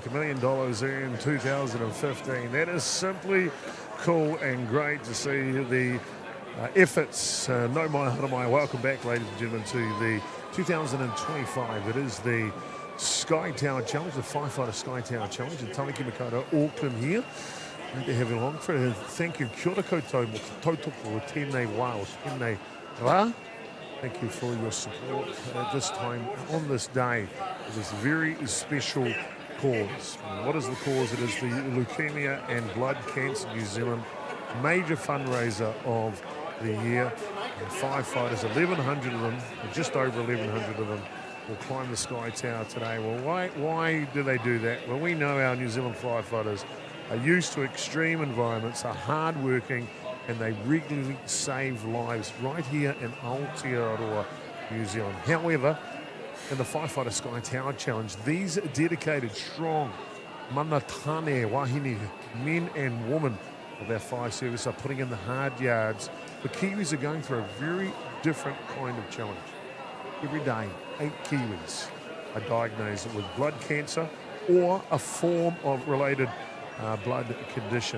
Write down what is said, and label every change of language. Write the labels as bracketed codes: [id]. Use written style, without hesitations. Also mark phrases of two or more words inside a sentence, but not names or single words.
[en] $1 million earned 2015. That is simply cool and great to see the efforts. [mi] No mai hara mai. [en] Welcome back, ladies and gentlemen, to the 2025. It is the Sky Tower Challenge, the Firefighter Sky Tower Challenge in Tamaki Makaurau, Auckland here. Great to have you along for it. Thank you. [mi] Kia ora koutou mo te tautoko o tēnei wā, o tēnei rā. [en] Thank you for your support at this time on this day. This very special cause. What is the cause? It is the Leukaemia and Blood Cancer New Zealand major fundraiser of the year. And firefighters, 1,100 of them, or just over 1,100 of them, will climb the Sky Tower today. Well, why do they do that? Well, we know our New Zealand firefighters are used to extreme environments, are hard-working, and they regularly save lives right here in Aotearoa, New Zealand. However, in the Firefighter Sky Tower Challenge, these dedicated, strong, [mi] mana tane wahine, [en] men and women of our fire service are putting in the hard yards. The Kiwis are going through a very different kind of challenge. Every day, 8 Kiwis are diagnosed with blood cancer or a form of related blood condition.